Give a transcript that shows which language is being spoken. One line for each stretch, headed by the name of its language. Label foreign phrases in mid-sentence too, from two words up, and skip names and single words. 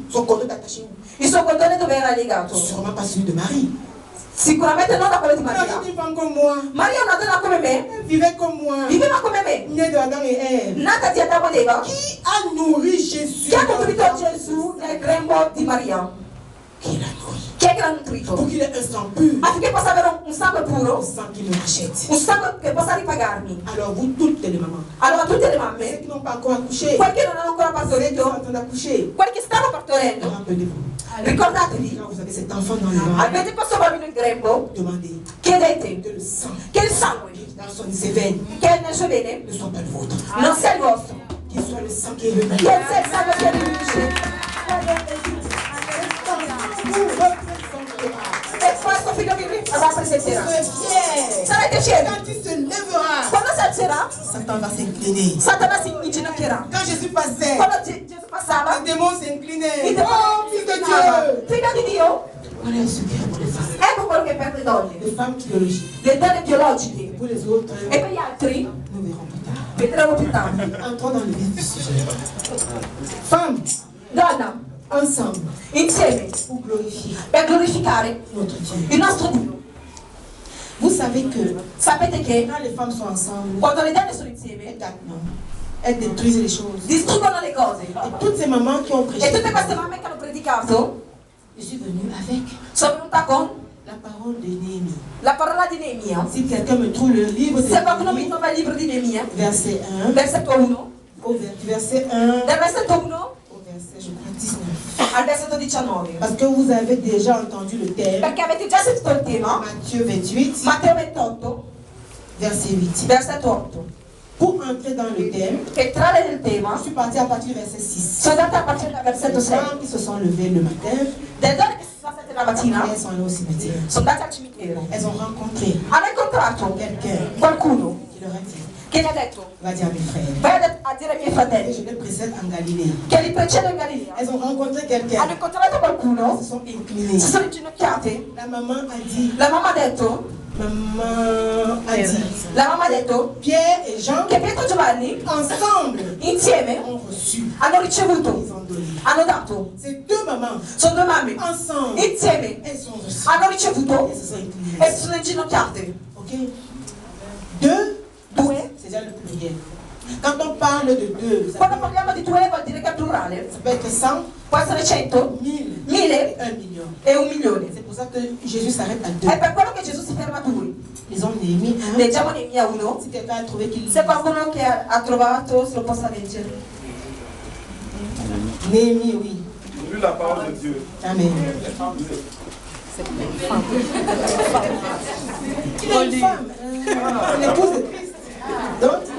French: Son cordon est attaché où?
Italian: Il suo cordone dove era legato?
French: Sûrement pas celui de Marie.
Italian: Sicuramente non da quello di
French: Marie
Italian: Maria.
French: était une femme comme moi.
Italian: Maria è una donna come me,
French: Elle vivait comme moi.
Italian: viveva come me,
French: Née de Adam et Ève.
Italian: nata di Adamo ed Eva,
French: Qui a nourri Jésus?
Italian: che ha nutrito Gesù nel grembo di Maria.
French: Qui l'a nourri?
Italian: Chi è che l'ha nutrito?
French: Pour qu'il ait un sang pur.
Italian: Affinché possa avere un sangue
French: Un
Italian: puro,
French: sang qui me rachète.
Italian: un sangue che possa ripagarmi.
French: Alors vous toutes les mamans,
Italian: Allora tutte le
French: ceux
Italian: mamme,
French: qui n'ont pas encore accouché,
Italian: quelli che non hanno ancora
French: ceux qui sont en
Italian: partorito,
French: train d'accoucher,
Italian: quelli che stanno partorendo,
French: rappelez-vous,
Italian: ricordatevi,
French: quand vous avez cet enfant dans le ventre,
Italian: avete questo bambino in grembo,
French: demandez
Italian: chiedete
French: que le sang
Italian: che il sangue
French: dans ses veines
Italian: che è nel suo vene
French: ne soit pas le vôtre.
Italian: non sia il vostro,
French: Qu'il soit le sang qui est le mien.
Italian: che sia il sangue che riunisce. E questo figlio vi rappresenterà. Sarete fieri.
French: Quand il se lèvera,
Italian: Quando si alzerà,
French: Satan va s'incliner.
Italian: Satana si inginocchierà.
French: Quand Jésus passait,
Italian: Quando Gesù passava,
French: les démons
Italian: il
French: s'inclinaient.
Italian: demonio
French: Oh,
Italian: si
French: fils de
Italian: inchinava.
French: Dieu!
Italian: Figlio di Dio,
French: Voilà ce qu'il y a pour les femmes.
Italian: ecco quello che è per le donne,
French: Les femmes biologiques.
Italian: le donne biologiche.
French: Pour les autres,
Italian: E per gli altri,
French: nous verrons plus tard.
Italian: vedremo più tardi.
French: Entrons dans le vif du sujet. Femmes,
Italian: Donna,
French: ensemble,
Italian: insieme,
French: pour glorifier
Italian: per glorificare
French: notre Dieu.
Italian: il nostro Dio.
French: Vous savez que
Italian: Sapete che
French: quand les femmes sont ensemble,
Italian: quando le donne sono
French: elles
Italian: insieme,
French: gâtent, non? Elles détruisent les choses.
Italian: distruggono le cose.
French: Et toutes ces mamans qui ont
Italian: E
French: prêché,
Italian: tutte queste mamme che hanno predicato,
French: je suis venue avec
Italian: sono venuta con
French: la parole de Néhémie.
Italian: la parola di Neemia.
French: Si quelqu'un me trouve le livre de
Italian: Se qualcuno mi
French: Néhémie,
Italian: trova il libro di Neemia,
French: verset 1,
Italian: versetto 1,
French: verset 1
Italian: dal versetto 1
French: au verset, je crois, 19.
Italian: al versetto 19.
French: Parce que vous avez déjà entendu le thème,
Italian: Perché avete già sentito il tema,
French: Matthieu 28,
Italian: Matteo 28,
French: verset 8.
Italian: versetto 8.
French: Pour entrer dans le thème,
Italian: Per entrare nel
French: je
Italian: tema,
French: suis partie à partir du verset 6.
Italian: sono andata a partire dal versetto
French: Les
Italian: 6.
French: femmes qui se sont levées le matin,
Italian: Delle donne che si sono alzate la mattina,
French: elles sont allées au cimetière.
Italian: sono andate al cimitero.
French: Elles ont rencontré
Italian: Hanno incontrato
French: quelqu'un
Italian: qualcuno
French: qui leur a dit,
Italian: che gli ha detto,
French: va dire à mes frères.
Italian: vai a dire ai miei
French: Et
Italian: fratelli
French: je les précède en Galilée.
Italian: che li precedo in Galilea.
French: Elles ont rencontré quelqu'un.
Italian: Hanno incontrato qualcuno,
French: Elles se sont inclinées.
Italian: si sono inginocchiate.
French: La maman a dit,
Italian: La mamma ha detto, la mamma ha detto
French: Pierre et Jean,
Italian: che Pietro e Giovanni
French: ensemble,
Italian: insieme
French: ont reçu.
Italian: hanno ricevuto,
French: Ils ont donné.
Italian: hanno dato.
French: Ces deux mamans,
Italian: Sono due mamme
French: ensemble,
Italian: insieme
French: elles ont reçu.
Italian: hanno ricevuto
French: Elles se sont inclinées.
Italian: e si sono inginocchiate.
French: Ok? Deux,
Italian: Due.
French: c'est déjà le pluriel. Quand on parle de deux, ça
Italian: Quando parliamo di due vuol dire che è plurale.
French: peut être 100,
Italian: Può essere 100,
French: 1000
Italian: 1000
French: et 1 million.
Italian: e 1.000.000.
French: C'est pour ça que Jésus s'arrête à deux.
Italian: È per quello che Gesù si ferma a due.
French: Lisons Néhémie 1.
Italian: Leggiamo Neemia 1.
French: Si quelqu'un a trouvé qu'il
Italian: Se qualcuno che ha trovato se lo possa leggere.
French: Néhémie, oui. J'ai lu la parole de Dieu. Amen. Il est une femme. L'épouse de Christ. Donc,